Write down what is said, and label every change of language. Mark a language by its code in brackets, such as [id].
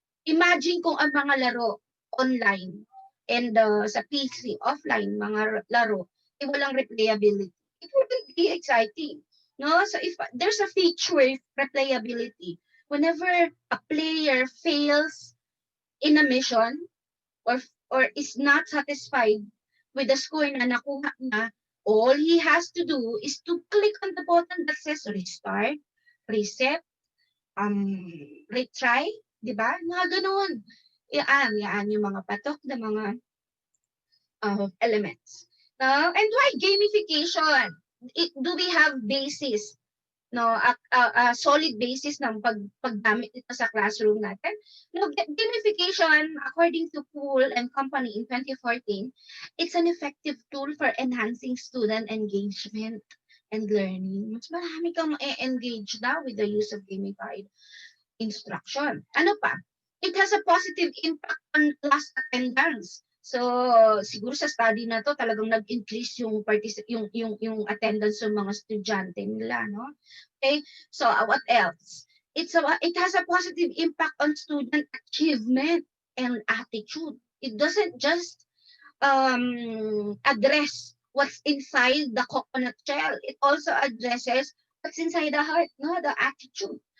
[tl] Imagine kung ang mga laro online and sa PC, offline, mga laro, ay walang replayability. [en] It wouldn't be exciting. No? So if there's a feature, replayability, whenever a player fails in a mission or is not satisfied with the score [tl] na nakuha na, [en] all he has to do is to click on the button that says restart, reset, retry, di ba? [tl] Mga ganun. Yan yung mga patok na mga elements. [en] And why gamification? Do we have basis? [tl] No, [en] a solid basis [tl] ng paggamit nito sa classroom natin. [en] No, gamification, according to Poole and Company in 2014, it's an effective tool for enhancing student engagement and learning. [tl] Mas marami kang ma-engage daw [en] with the use of gamified instruction. [tl] Ano pa? [en] It has a positive impact on class attendance. [tl] So, siguro sa study na to talagang nag-increase yung yung attendance ng mga estudyante nila, no? [en] Okay? So, what else? It has a positive impact on student achievement and attitude. It doesn't just address what's inside the coconut shell. It also addresses what's inside the heart, no? The attitude.